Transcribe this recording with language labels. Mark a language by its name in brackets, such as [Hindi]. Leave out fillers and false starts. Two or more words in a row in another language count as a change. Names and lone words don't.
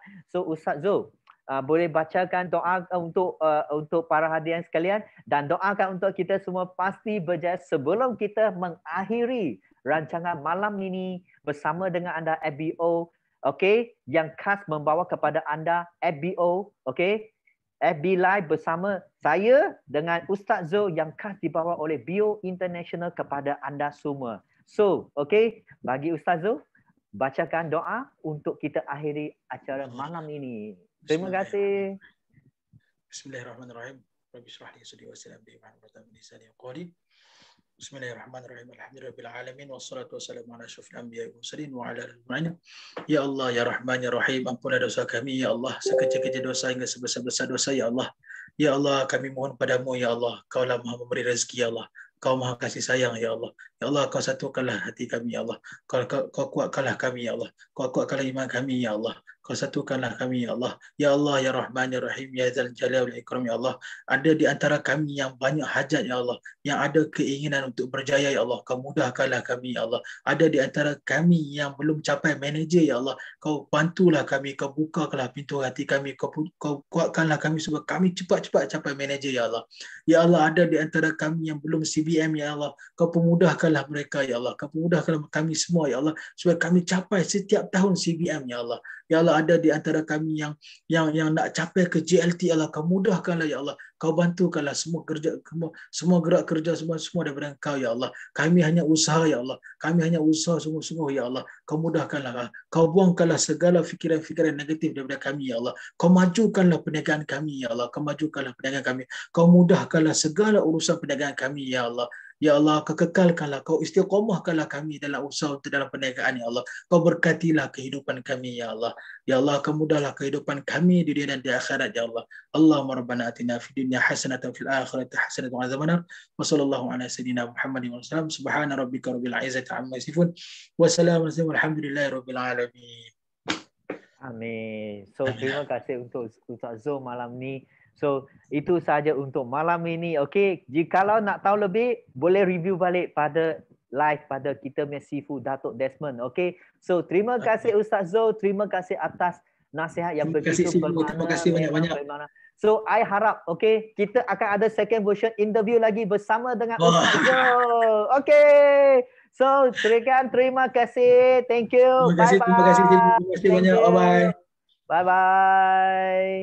[Malay] So Ustaz Zul, boleh bacakan doa untuk para hadirin sekalian dan doakan untuk kita semua pasti berjaya sebelum kita mengakhiri rancangan malam ini bersama dengan anda FBO, okay, yang khas membawa kepada anda FBO, okay, FB Live bersama saya dengan Ustaz Zul yang khas dibawa oleh Bio International kepada anda semua. So, okay, bagi Ustaz Zul, bacakan doa untuk kita akhiri acara malam ini. Terima kasih. [Arabic] بسم الله الرحمن الرحيم. رب اشرح لي صدري ويسر لي أمري واحلل عقدة من لساني يفقهوا قولي. بسم الله الرحمن الرحيم. الحمد لله العالمين والصلاة والسلام على أشرف الأنبياء والمرسلين وعلى آله أجمعين. يا الله يا رحمن يا رحيم, [Malay] ampunilah dosa kami [Arabic] يا الله, [Malay] sekecil-kecil dosa hingga sebesar-besar dosa [Arabic] يا الله. يا الله, [Malay] kami mohon padamu [Arabic] يا الله, [Malay] Kau lah Maha memberi rezeki [Arabic] يا الله. [Malay] Kau Maha kasih sayang [Arabic] يا الله. يا الله, [Malay] Kau satukanlah hati kami [Arabic] يا الله. [Malay] Kau kuatkanlah kami [Arabic] يا الله. [Malay] Kau kuatkanlah iman kami [Arabic] يا الله. [Malay] Kau satukanlah kami [Arabic] يا الله. يا الله يا رحمن يا رحيم يا ذا الجلال والإكرام يا الله. [Malay] Ada di antara kami yang banyak hajat [Arabic] يا الله, [Malay] yang ada keinginan untuk berjaya [Arabic] يا الله. [Malay] Kau mudahkanlah kami [Arabic] يا الله. [Malay] Ada di antara kami yang belum capai manager [Arabic] يا الله. [Malay] Kau bantulah kami, Kau bukakanlah pintu hati kami, Kau kuatkanlah kami supaya kami cepat-cepat capai manager [Arabic] يا الله. يا الله, [Malay] ada di antara kami yang belum CBM ya Allah. Kau pemudahkanlah mereka [Arabic] يا الله. [Malay] Kau pemudahkanlah kami semua [Arabic] يا الله [Malay] supaya kami capai setiap tahun CBM ya Allah. [Arabic] يا الله, [Malay] ada di antara kami yang nak capai ke JLT ya Allah. Kau mudahkanlah [Arabic] يا الله. [Malay] Kau bantukanlah semua gerak kerja semua daripada Engkau [Arabic] يا الله. [Malay] Kami hanya usaha [Arabic] يا الله. [Malay] Kami hanya usaha sungguh-sungguh [Arabic] يا الله. [Malay] Kau mudahkanlah. Kau buangkanlah segala fikiran-fikiran negatif daripada kami [Arabic] يا الله. [Malay] Kau majukanlah perniagaan kami [Arabic] يا الله. [Malay] Kau majukanlah perniagaan kami. Kau mudahkanlah segala urusan perniagaan kami [Arabic] يا الله. يا الله, [Malay] Kau kekalkanlah, Kau istiqomahkanlah kami dalam usaha untuk dalam perniagaan [Arabic] يا الله. [Malay] Kau berkatilah kehidupan kami [Arabic] يا الله. يا الله, [Malay] Kau mudahlah kehidupan kami di dunia dan di akhirat [Arabic] يا الله. اللهم ربنا آتنا في الدنيا حسنة في الآخرة حسنة وعذاب النار. وصلى الله على سيدنا محمد وسلم. سبحان ربك رب العزة عما يصفون. وسلام الحمد لله رب العالمين. Amin. [Malay] So terima kasih untuk Ustaz Zul malam ni. So itu saja untuk malam ini. Okay, jikalau nak tahu lebih boleh review balik pada live pada kita punya Sifu Datuk Desmond. Okay, so terima kasih Ustaz Zul, terima kasih atas nasihat yang begitu bermakna. Terima kasih banyak-banyak. So I harap okay, kita akan ada [English] second version interview [Malay] lagi bersama dengan Ustaz Zul. Okay, So, terima kasih. [English] Thank you. [Malay] Terima kasih, terima kasih, terima kasih banyak. [English] Bye bye. Bye bye.